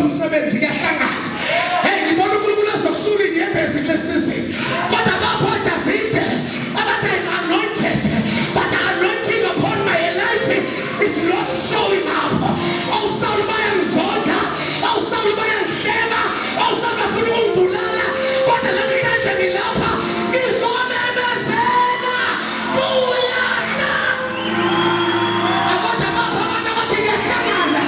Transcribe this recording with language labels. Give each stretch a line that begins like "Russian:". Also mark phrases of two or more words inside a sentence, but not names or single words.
Zulu: umsebenzi kuyahlangana. Hey, ngibona uNkulunkulu ezokusula inyembezi kulesizini. Kodwa lapho Davide abathi
English: I'm anointed, but the anointing upon my life is not showing up.
Zulu: AwuSawuli bayangizonda, awuSawuli bayangihleba, awuSawuli bafuna ukungibulala. Kodwa namhlanje ngilapha ngizomemezela kuyahla. Akodwa bapha abantu abathi kuyahlangana.